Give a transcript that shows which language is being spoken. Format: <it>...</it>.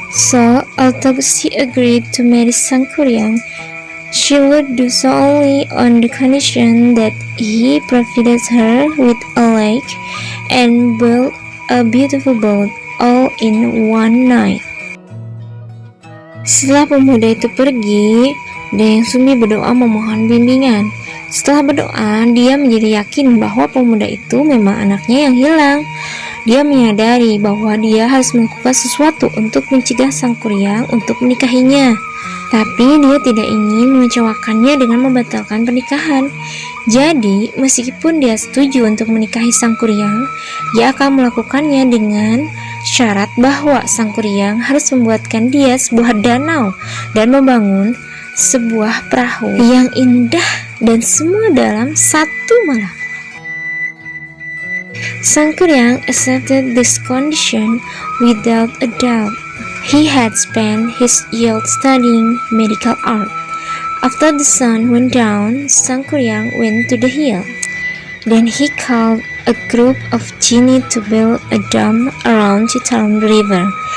<en>So, although she agreed to marry Sangkuriang, she would do so only on the condition that he provided her with a lake and built a beautiful boat all in one night.</en> <id>Setelah pemuda itu pergi, Dayang Sumbi berdoa memohon bimbingan. Setelah berdoa, dia menjadi yakin bahwa pemuda itu memang anaknya yang hilang. Dia menyadari bahwa dia harus melakukan sesuatu untuk mencegah Sangkuriang untuk menikahinya. Tapi dia tidak ingin mengecewakannya dengan membatalkan pernikahan. Jadi, meskipun dia setuju untuk menikahi Sangkuriang, dia akan melakukannya dengan syarat bahwa Sangkuriang harus membuatkan dia sebuah danau dan membangun sebuah perahu yang indah dan semua dalam satu malam.</id> <en>Sangkuriang accepted this condition without a doubt. He had spent his youth studying medical art. After the sun went down, Sangkuriang went to the hill. Then he called a group of genii to build a dam around Citarum River.</en>